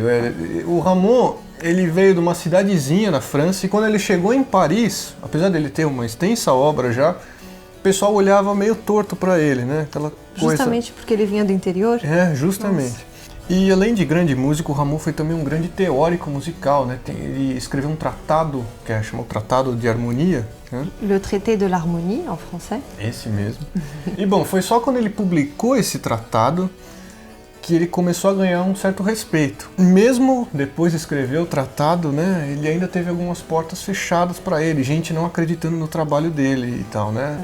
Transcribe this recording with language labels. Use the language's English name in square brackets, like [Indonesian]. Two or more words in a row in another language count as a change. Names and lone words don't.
[Portuguese] O Rameau, ele veio de uma cidadezinha na França e quando ele chegou em Paris, apesar dele ter uma extensa obra já, o pessoal olhava meio torto para ele, né? Aquela coisa... Justamente porque ele vinha do interior? É, justamente. Nossa. E além de grande músico, o Rameau foi também um grande teórico musical, né? Ele escreveu um tratado, que é chamado Tratado de Harmonia. Né? [French] Le Traité de l'Harmonie, [Portuguese] em francês. Esse mesmo. E bom, foi só quando ele publicou esse tratado que ele começou a ganhar um certo respeito. Mesmo depois de escrever o tratado, né, ele ainda teve algumas portas fechadas para ele, gente não acreditando no trabalho dele e tal, né.